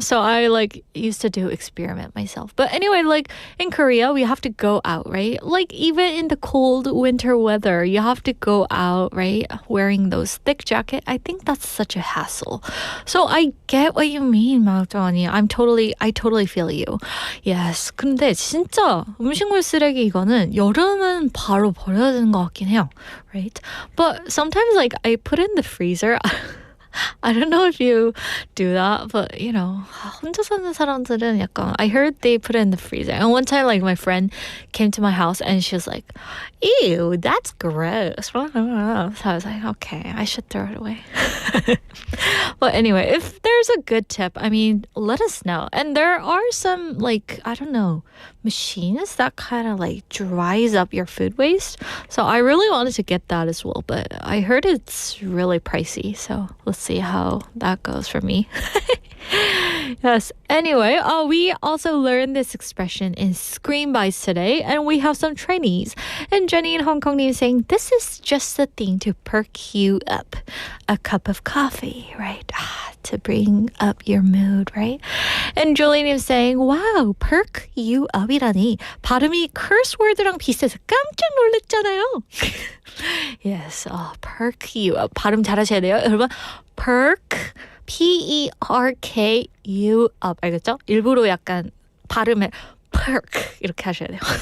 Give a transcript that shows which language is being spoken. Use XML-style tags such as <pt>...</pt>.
<en>So I like used to do experiment myself. But anyway, like in Korea, we have to go out, right? Like even in the cold winter weather, you have to go out, right? Wearing those thick jacket. I think that's such a hassle. So I get what you mean, 마우토니. I totally feel you. Yes.</en> <ko>근데 진짜 음식물 쓰레기 이거는 여름은 바로 버려야 되는 것 같긴 해요.</ko> <en>Right? But sometimes like I put in the freezer. I don't know if you do that, but 혼자 사는 사람들은 약간 I heard they put it in the freezer. And one time like my friend came to my house and she was like, ew, that's gross. So I was like, okay, I should throw it away. But anyway, if there's a good tip, I mean, let us know. And there are some like, I don't know, machines that kind of like dries up your food waste. So I really wanted to get that as well, but I heard it's really pricey. So let's see how that goes for me. Yes. Anyway, we also learned this expression in Screen Bites today, and we have some trainees. And Jenny in Hong Kong is saying, this is just the thing to perk you up. A cup of coffee, right? To bring up your mood, right? And Julian is saying, wow, perk you up이라니.</en> <ko>발음이 curse word 랑 비슷해서 깜짝 놀랐잖아요.</ko> <en>Yes, perk you up. 발음 잘하셔야 돼요. 여러분, perk P-E-R-K you up.</en> <ko>알겠죠? 일부러 약간 발음을 perk 이렇게 하셔야 돼요.</ko>